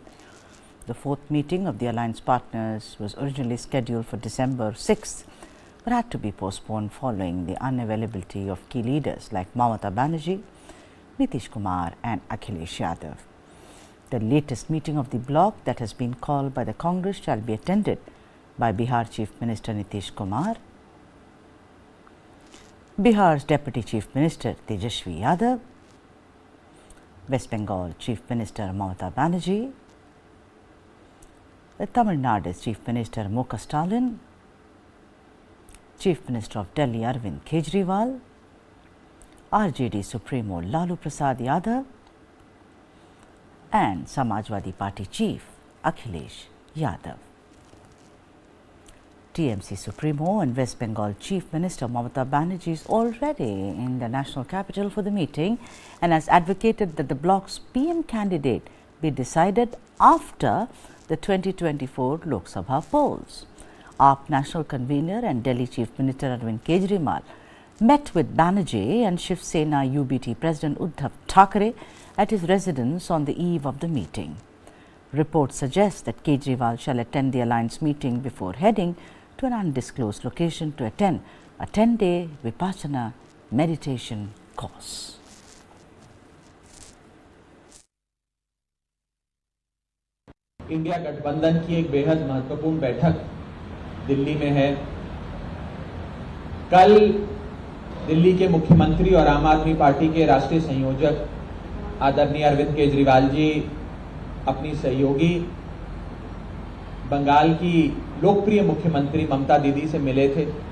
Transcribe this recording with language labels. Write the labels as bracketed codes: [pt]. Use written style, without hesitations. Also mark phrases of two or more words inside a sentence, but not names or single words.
[en] The fourth meeting of the alliance partners was originally scheduled for December 6th, but had to be postponed following the unavailability of key leaders like Mamata Banerjee, Nitish Kumar and Akhilesh Yadav. The latest meeting of the bloc that has been called by the Congress shall be attended by Bihar Chief Minister Nitish Kumar, Bihar's Deputy Chief Minister Tejashwi Yadav, West Bengal Chief Minister Mamata Banerjee, Tamil Nadu's Chief Minister M.K. Stalin, Chief Minister of Delhi Arvind Kejriwal, RJD Supremo Lalu Prasad Yadav, and Samajwadi Party Chief Akhilesh Yadav. TMC Supremo and West Bengal Chief Minister Mamata Banerjee is already in the national capital for the meeting and has advocated that the bloc's PM candidate be decided after the 2024 Lok Sabha polls. AAP national convener and Delhi Chief Minister Arvind Kejriwal met with Banerjee and Shiv Sena UBT President Uddhav Thackeray at his residence on the eve of the meeting. Reports suggest that Kejriwal shall attend the alliance meeting before heading to an undisclosed location to attend a 10-day Vipassana meditation course. [hi] इंडिया गठबंधन की एक बेहद महत्वपूर्ण बैठक दिल्ली में है। कल दिल्ली के मुख्यमंत्री और आम आदमी पार्टी के राष्ट्रीय संयोजक आदरणीय अरविंद केजरीवाल जी अपनी सहयोगी बंगाल की लोकप्रिय मुख्यमंत्री ममता दीदी से मिले थे